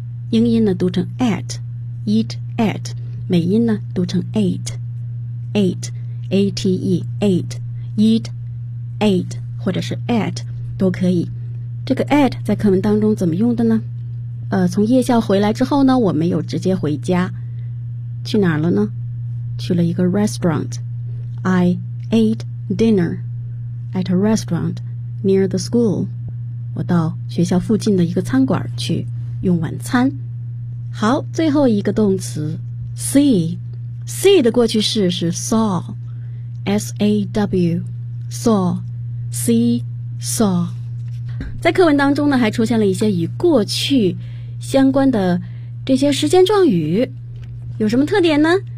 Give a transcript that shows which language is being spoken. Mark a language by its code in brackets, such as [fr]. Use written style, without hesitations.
[zh] 英音呢读成 at, eat at, 美音呢读成 ate, ate, A-T-E, ate, eat, ate, 或者是 at 都可以。这个 at 在课文当中怎么用的呢？从夜校回来之后呢，我没有直接回家，去哪儿了呢？去了一个 restaurant. [en] I ate dinner at a restaurant near the school. [zh] 我到学校附近的一个餐馆去用晚餐。好，最后一个动词 see. See 的过去式是 saw. [en] S-A-W, saw, see, saw. [zh] 在课文当中呢还出现了一些与过去相关的这些时间状语，有什么特点呢？